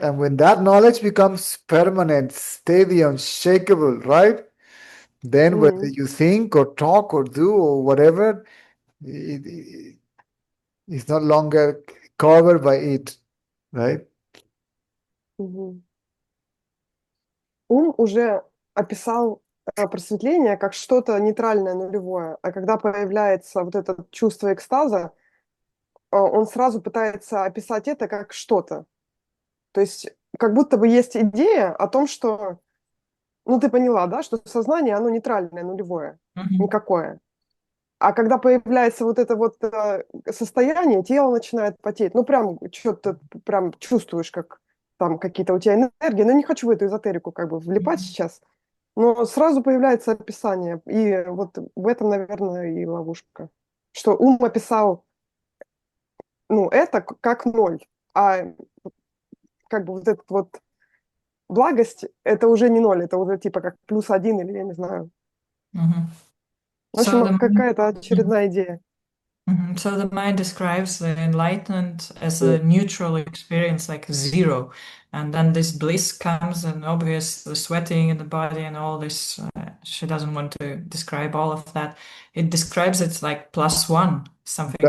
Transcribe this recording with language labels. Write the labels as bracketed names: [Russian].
[English] And when that knowledge becomes permanent, steady, unshakable, right? Then whether Mm. you think or talk or do or whatever, it's no longer covered by it, right? Мгм. [Russian] Ум уже описал просветление как что-то нейтральное, нулевое. А когда появляется вот это чувство экстаза, он сразу пытается описать это как что-то. То есть как будто бы есть идея о том, что, ну ты поняла, да, что сознание, оно нейтральное, нулевое, Мгм. никакое. А когда появляется вот это вот состояние, тело начинает потеть. Ну, прям что-то прям чувствуешь, как там какие-то у тебя энергии. Но не хочу в эту эзотерику как бы влипать сейчас. Но сразу появляется описание. И вот в этом, наверное, и ловушка. Что ум описал, ну, это как ноль. А как бы вот этот вот благость, это уже не ноль, это уже типа как плюс один или я не знаю. Mhm. В [English] So [Russian] общем, какая-то Mhm. очередная идея. [English] So the mind describes the enlightenment as Yeah. a neutral experience, like zero, and then this bliss comes, and obvious the sweating in the body and all this. She doesn't want to describe all of that. It describes it's like +1, something